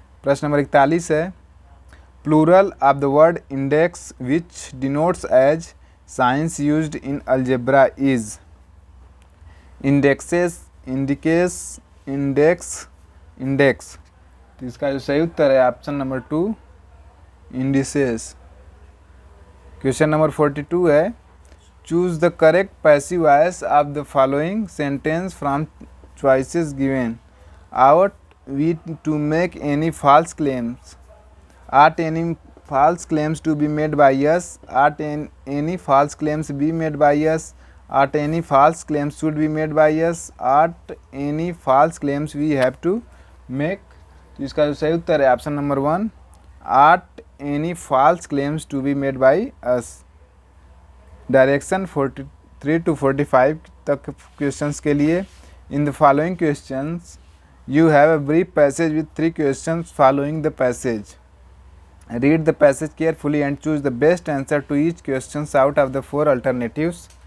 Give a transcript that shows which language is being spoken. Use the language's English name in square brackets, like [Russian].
[Hindi] प्रश्न नंबर 41 है, [English] Plural of the word index which denotes as signs used in algebra is indexes, indices, index, index. [Hindi] तो इसका जो सही उत्तर है option number 2 indices. [English] Question number 42 है, choose the correct passive voice of the following sentence from choices given. Ought we to make any false claims, ought any false claims to be made by us, ought any false claims be made by us, ought any false claims should be made by us, ought any false claims we have to make। [Hindi] तो इसका जो सही उत्तर है option number 1 [English] ought any false claims to be made by us। Direction 43 to 45 [Hindi] तक questions के लिए, [English] In the following questions you have a brief passage with 3 questions following the passage. Read the passage carefully and choose the best answer to each question out of the 4 alternatives.